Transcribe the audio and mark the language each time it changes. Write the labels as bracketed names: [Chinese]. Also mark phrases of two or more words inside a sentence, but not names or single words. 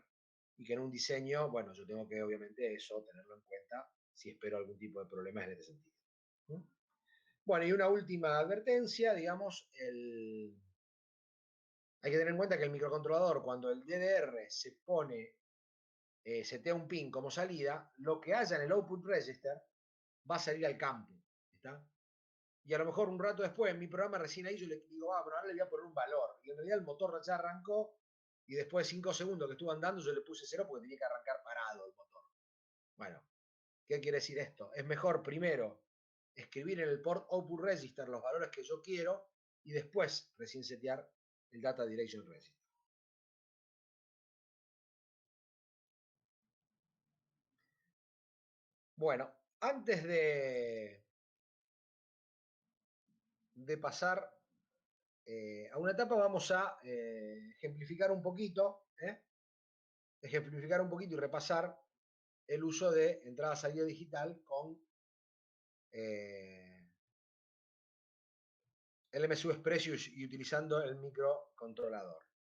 [Spanish] Y que en un diseño, bueno, yo tengo que obviamente eso tenerlo en cuenta si espero algún tipo de problemas en este sentido. Bueno, y una última advertencia, digamos, hay que tener en cuenta que el microcontrolador, cuando el DDR se pone, setea un pin como salida, lo que haya en el [English] output register [Spanish] va a salir al campo. ¿Está? Y a lo mejor un rato después, en mi programa recién ahí yo le digo, pero ahora le voy a poner un valor. Y en realidad el motor ya arrancó y después de 5 segundos que estuvo andando yo le puse 0 porque tenía que arrancar parado el motor. Bueno, ¿qué quiere decir esto? Es mejor primero escribir en el [English] port output register [Spanish] los valores que yo quiero y después recién setear el [English] data direction register. [Spanish] Bueno, antes de pasar a una etapa vamos a ejemplificar un poquito, y repasar el uso de entrada-salida digital con el MSU Express y utilizando el microcontrolador.